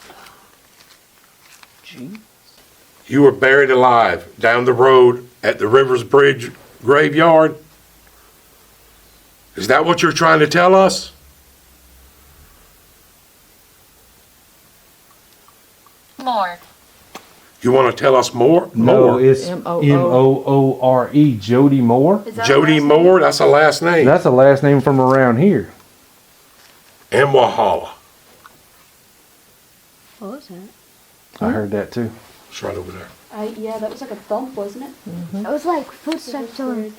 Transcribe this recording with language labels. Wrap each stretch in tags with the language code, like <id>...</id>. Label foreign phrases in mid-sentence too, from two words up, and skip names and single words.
<en>You were buried alive down the road at the Rivers Bridge graveyard? Is that what you're trying to tell us? More. You want to tell us more? No, More. it's M-O-O. M-O-O-R-E. Jody Moore. Is that Jody the last name? Moore, that's a last name. That's a last name from around here. And Wahala. What was that? I heard that too. It's right over there. Yeah, that was like a thump, wasn't it? It was like footsteps on.</en>